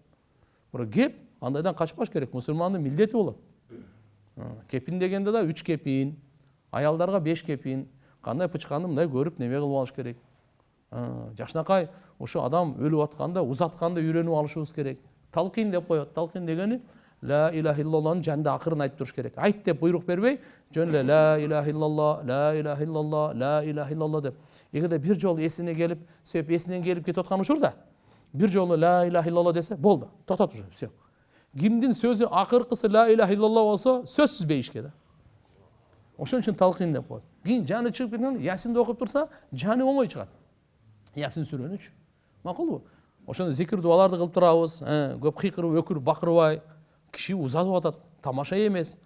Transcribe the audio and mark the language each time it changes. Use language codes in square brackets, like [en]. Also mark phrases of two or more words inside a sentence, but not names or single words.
[ky] Бирок кеп, андайдан качпаш керек. Мусулмандын милдети болот. Кепин дегенде да 3 кепин, аялдарга 5 кепин. Кандай пычканды мындай көрүп неме кылып алыш керек. Жакшынакай ошо адам өлүп атканда, узатканда үйрөнүп алышыбыз керек. Талкин деп коет. Талкин дегени [ar] لا إله إلا الله [ky] жанында акырын айтып туруш керек. Айт деп буйрук бербей, жөн эле [ar] لا إله إلا الله, لا إله إلا الله, لا إله إلا الله [ky] деп. Эгерде бир жолу эсине келип, сөп эсинен келип кетип аткан учурда, бир жолу [ar] لا إله إلا الله [ky] десе, болду. Токтот [ru] уже, все. [ky] Кимдин сөзү акыркысы [ar] لا إله إلا الله [ky] болсо, сөзсүз бейишке да. Ошон үчүн талкин деп коет. Кийин жаны чыгып кеткенде Ясинди окуп турса, жаны оңой чыгат. Ясин сүрөнүчү. Макулбу? Ошондо зикир дуаларды кылып турабыз. Көп кыйкырып, өкүрүп, бакырбай. Киши узатып атат. Тамаша эмес.